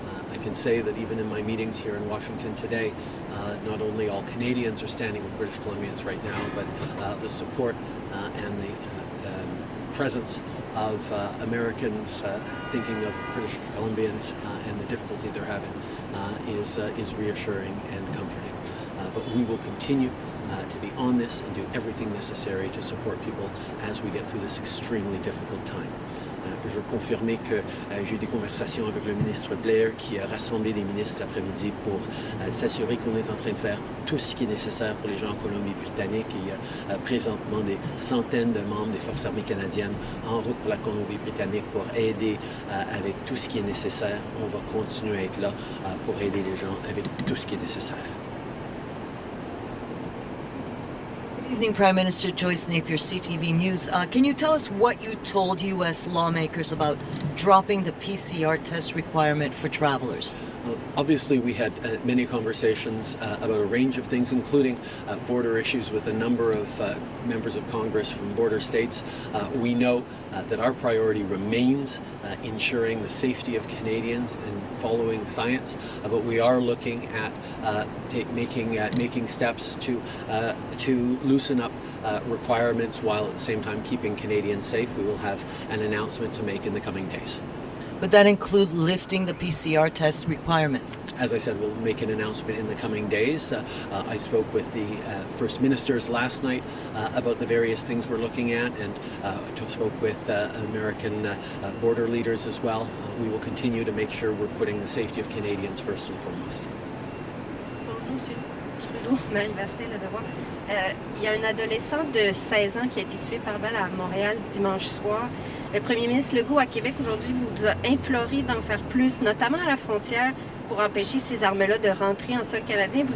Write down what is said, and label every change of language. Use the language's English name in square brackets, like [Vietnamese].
[English] I can say that even in my meetings here in Washington today, not only all Canadians are standing with British Columbians right now, but the support and the presence of Americans thinking of British Columbians and the difficulty they're having is reassuring and comforting. But we will continue to be on this and do everything necessary to support people as we get through this extremely difficult time. [French] Je veux confirmer que j'ai eu des conversations avec le ministre Blair qui a rassemblé des ministres l'après-midi pour s'assurer qu'on est en train de faire tout ce qui est nécessaire pour les gens en Colombie-Britannique. Il y a présentement des centaines de membres des Forces armées canadiennes en route pour la Colombie-Britannique pour aider avec tout ce qui est nécessaire. On va continuer à être là pour aider les gens avec tout ce qui est nécessaire. [English] Good evening, Prime Minister Joyce Napier, CTV News. Can you tell us what you told U.S. lawmakers about dropping the PCR test requirement for travelers? Obviously, we had many conversations about a range of things, including border issues with a number of members of Congress from border states. We know that our priority remains ensuring the safety of Canadians and following science, but we are looking at making steps to loosen up requirements while at the same time keeping Canadians safe. We will have an announcement to make in the coming days. Would that include lifting the PCR test requirements? As I said, we'll make an announcement in the coming days. I spoke with the First Ministers last night about the various things we're looking at, and spoke with American border leaders as well. We will continue to make sure we're putting the safety of Canadians first and foremost. [French] Bonjour, Monsieur Trudeau. Marie-Vasté, Le Devoir. Il y a un adolescent de 16 ans qui a été tué par balle à Montréal dimanche soir. Le premier ministre Legault à Québec aujourd'hui vous a imploré d'en faire plus, notamment à la frontière, pour empêcher ces armes-là de rentrer en sol canadien.